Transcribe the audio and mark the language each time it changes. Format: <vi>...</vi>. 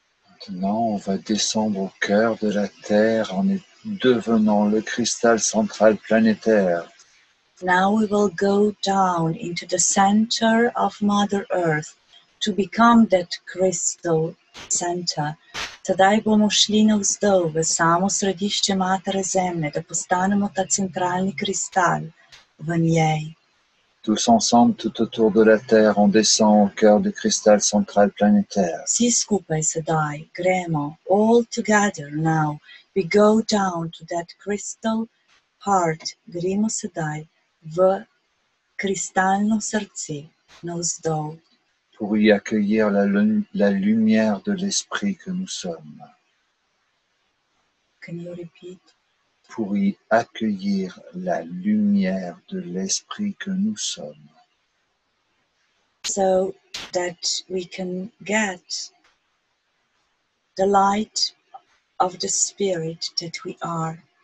<fr>Maintenant, on va descendre au cœur de la Terre en devenant le cristal central planétaire.</fr> <en>Now we will go down into the center of Mother Earth to become that crystal center.</en> <sl>Sedaj bomo šli navzdol v samo središče Matere Zemlje, da postanemo ta centralni kristal v njej.</sl> <fr>Tous ensemble, tout autour de la Terre, on descend au cœur du cristal central planétaire.</fr> <sl>Vsi skupaj sedaj gremo,</sl> <en>all together now. We go down to that crystal heart.</en> <sl>Gremo sedaj v kristalno srce navzdol.</sl> <fr>Pour y accueillir la lumière de l'esprit que nous sommes.</fr> <en>Can you repeat?</en> <fr>Pour y accueillir la lumière de l'esprit que nous sommes.</fr> <en>So that we can get the light of the spirit that we are.</en>